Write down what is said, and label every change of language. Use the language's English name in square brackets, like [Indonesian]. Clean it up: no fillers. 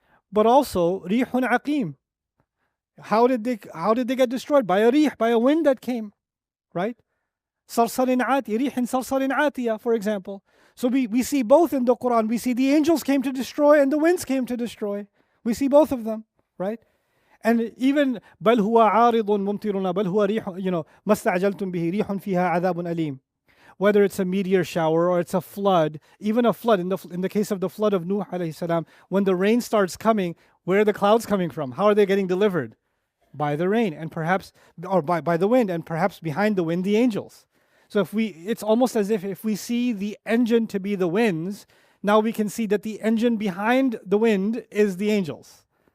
[English] But also, Rihun Aqim. How did they get destroyed? By a rih, by a wind that came, right? [Arabic] Sarsarin ati, rihin sarsarin atiya, [English] for example. So we see both in the Quran. We see the angels came to destroy and the winds came to destroy. We see both of them, right? [Arabic] And even بل هو عارض ممطرنا بل هو ريح, ما استعجلتم به ريح فيها عذاب أليم. [English] Whether it's a meteor shower or it's a flood, even a flood, in the case of the flood of Nuh alayhi salam, when the rain starts coming, where are the clouds coming from? How are they getting delivered? By the rain, and perhaps, or by the wind, and perhaps behind the wind, the angels. So it's almost as if we see the engine to be the winds, now we can see that the engine behind the wind is the angels.